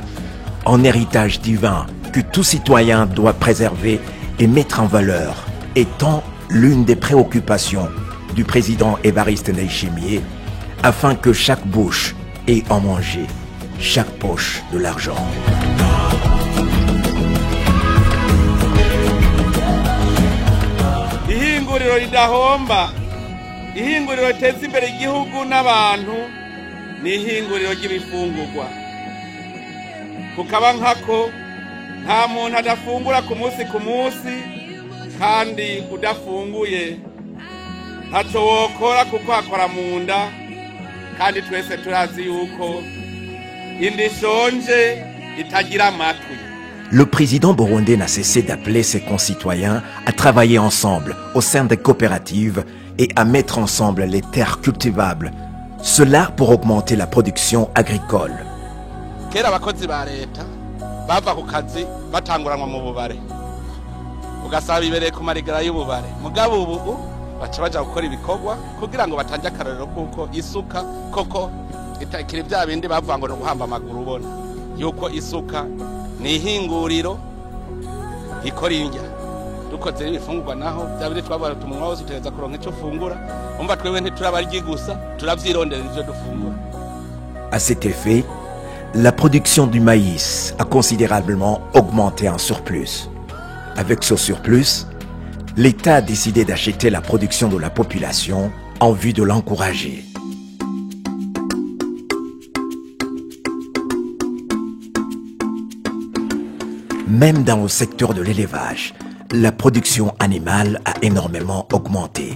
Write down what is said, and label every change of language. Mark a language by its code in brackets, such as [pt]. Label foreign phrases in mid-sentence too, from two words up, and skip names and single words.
[fr] en héritage divin que tout citoyen doit préserver et mettre en valeur, étant l'une des préoccupations du président Evariste Ndayishimiye, afin que chaque bouche ait en manger, chaque poche de l'argent. [rn] Ihinguriro ridahomba, ihinguriro riteza imbere igihugu n'abantu, ni ihinguriro ry'ibifungurwa. Kukaba nkako nta muntu adafungura ku munsi, kandi udafunguye ntaco wokora kuko akora mu nda, kandi twese turazi yuko indi shonje itagira amatwi. [fr] Le président burundais n'a cessé d'appeler ses concitoyens à travailler ensemble au sein des coopératives et à mettre ensemble les terres cultivables, cela pour augmenter la production agricole. [rn] Kera abakozi ba leta bava ku kazi batanguranwa mu bubare, ugasaba ibereye ku marigara y'ububare, mugabo ubu baca baja gukora ibikorwa kugira ngo batanje akarorero kuko isuka koko itakiri bya bindi bavuga ngo no guhamba amaguru, ubona yuko isuka ni ihinguriro ikora indya. Dukoze ibifungurwa naho bya bindi twabara tumunwa wose utegeza kuronka ico fungura, umva twewe ntiturabaryi gusa, turavyirondera ivyo dufungura. [fr] À cet effet, la production du maïs a considérablement augmenté en surplus. Avec ce surplus, l'État a décidé d'acheter la production de la population en vue de l'encourager. Même dans le secteur de l'élevage, la production animale a énormément augmenté.